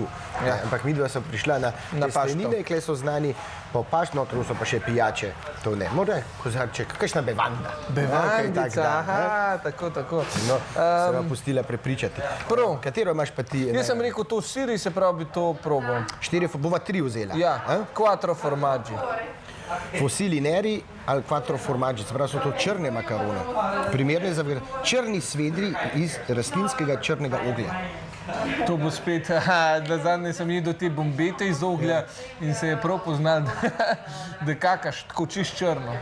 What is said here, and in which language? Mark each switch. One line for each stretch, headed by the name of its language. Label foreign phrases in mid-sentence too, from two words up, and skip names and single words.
Slovenian: Ampak midva so prišla na testenine, kle so znani po pašt, notru so pa še pijače. To ne, mora kozarček, kakšna bevanda. Bevandica, tako. No, se vam pustila prepričati. Prav. Katero imaš pa ti? Jaz sem rekel to siri, se pravi bi to probal. Bova 3 vzela. Ja, 4 formaggi. Fossili neri ali 4 formaggi, se pravi so to črne makarone. Primerne za črni svedri iz rastlinskega črnega oglja. To bo spet, da zadnje sem jedel te bombete iz oglja in se je prav poznal, da kakaš tako čist črno.